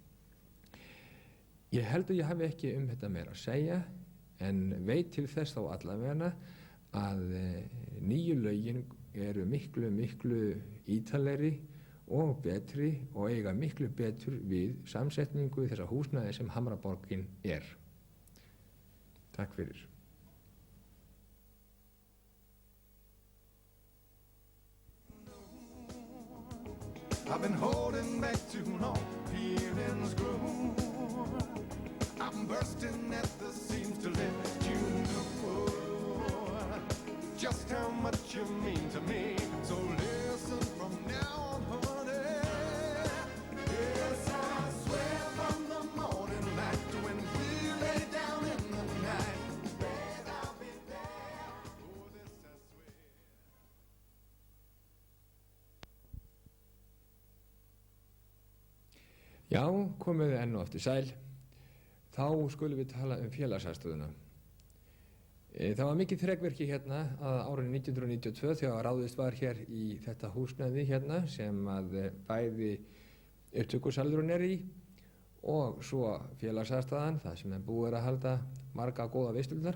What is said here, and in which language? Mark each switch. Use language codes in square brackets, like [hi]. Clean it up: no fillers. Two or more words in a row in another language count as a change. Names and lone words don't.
[is] Ég held að ég hafi ekki þetta meira að segja, en veit til þess þá allavega að nýju lögin eru miklu ítalegri og betri og eiga miklu betur við samsetningu þessa húsnæði sem Hamraborgin er. Takk fyrir. [en] I've been holding back too long, feelings grow. I'm bursting at the seams to let you know just how much you mean to me. So listen from now on, honey. Yes, I swear from the morning light to when we lay down in the night, babe, I'll be there. Oh, this I swear. [is] Já, komið enn og aftur sæl. Þá skulum við tala félagsaðstöðuna. Það var mikið þrekverki hérna að árinu 1992 þegar ráðist var hér í þetta húsnæði hérna sem bæði upptökusalurinn er í og svo félagsaðstöðan, það sem búið að halda marga góða veislurnar.